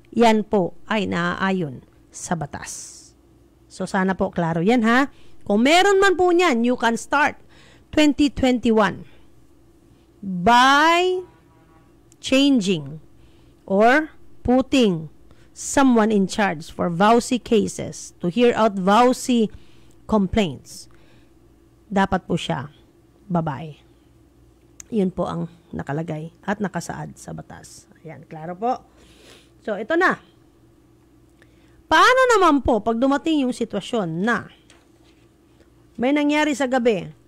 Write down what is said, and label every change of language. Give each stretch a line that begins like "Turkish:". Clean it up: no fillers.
Filipino: Yan po ay naaayon sa batas. So, sana po klaro yan ha. Kung meron man po niyan,
English: you can start 2021 by changing or putting someone in charge for VAUSI cases to hear out VAUSI complaints.
Filipino: Dapat po siya babae. Yun po ang nakalagay at nakasaad sa batas. Ayan, klaro po. So, ito na. Paano naman po pag dumating yung sitwasyon na may nangyari sa gabi?